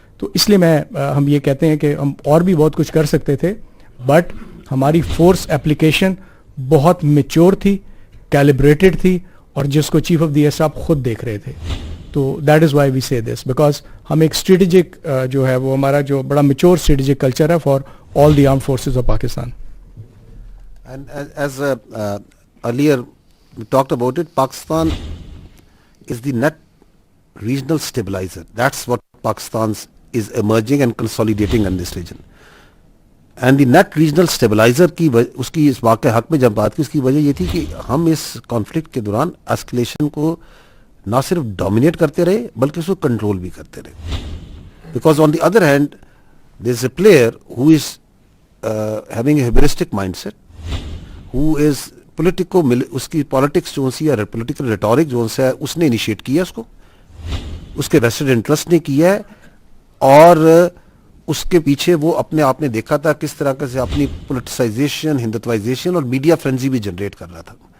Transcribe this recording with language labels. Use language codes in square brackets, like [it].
[hi] तो इसलिए हम ये कहते हैं कि हम और भी बहुत कुछ कर सकते थे, बट हमारी फोर्स एप्लीकेशन बहुत मेच्योर थी, कैलिब्रेटेड थी, और जिसको chief of the air staff खुद देख रहे थे. तो [en] that is why we say this, [hi] बिकॉज हम एक स्ट्रेटेजिक जो है वो हमारा जो बड़ा मेच्योर स्ट्रेटेजिक कल्चर है [en] For all the armed forces of Pakistan. And as earlier we talked about it, Pakistan is the net regional stabilizer. That's what Pakistan is emerging and consolidating in this region. And the net regional stabilizer [hi] की उसकी इस वाक़े हक में जब बात की, उसकी वजह ये थी कि हम इस कॉन्फ्लिक्ट के दौरान एस्केलेशन को ना सिर्फ डोमिनेट करते रहे बल्कि उसको कंट्रोल भी करते रहे. [en] Because on the other hand there is a player who is [hi] having a hubristic mindset, who is उसकी पॉलिटिक्स जो सी है, पॉलिटिकल रेटोरिक जो है, उसने इनिशिएट किया, उसको उसके वेस्टेड इंटरेस्ट ने किया है, और उसके पीछे वो अपने आप ने देखा था किस तरह से अपनी पोलिटिसाइजेशन, हिंदुत्वाइजेशन और मीडिया फ्रेंजी भी जनरेट कर रहा था.